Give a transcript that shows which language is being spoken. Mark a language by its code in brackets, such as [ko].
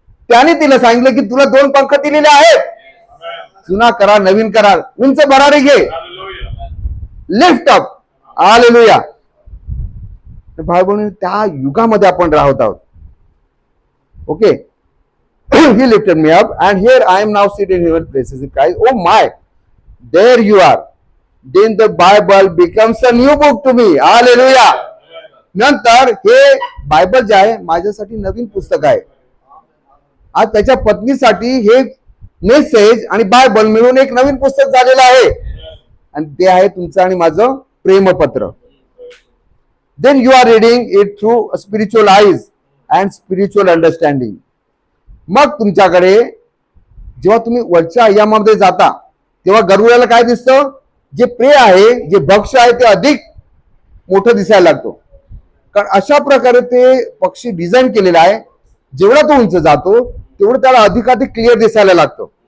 [mr] त्याने तिला सांगितलं की तुला 2 पंख दिलेले आहेत, जुना करा, नवीन करा, उंच भरारी घे, [en] Lift up. [mr] हालेलुया. भाई बहिणी, त्या युगामध्ये आपण राहत आहोत. Okay. [en] He lifted me up and here I am now seated in heavenly places in Christ. Oh my, there you are. Then the Bible becomes a new book to me. Hallelujah. [mr] नंतर हे Bible जे आहे माझ्यासाठी नवीन पुस्तक आहे. आज त्याच्या पत्नीसाठी हे मेसेज आणि बायबल मिळून एक नवीन पुस्तक झालेलं आहे आणि ते आहे तुमचं आणि माझं प्रेमपत्र. [en] then you are reading it through spiritual eyes and spiritual understanding. [mr] मग तुमच्याकडे जेव्हा तुम्ही वरच्या आयामामध्ये जाता तेव्हा गरुडाला काय दिसतं? जे प्रे आहे, जे भक्ष आहे ते अधिक मोठं दिसायला लागतो. कारण अशा प्रकारे ते पक्षी डिझाईन केलेला आहे. जेवढा तो उंच जातो तेवढं त्याला अधिकाधिक क्लिअर दिसायला लागतं.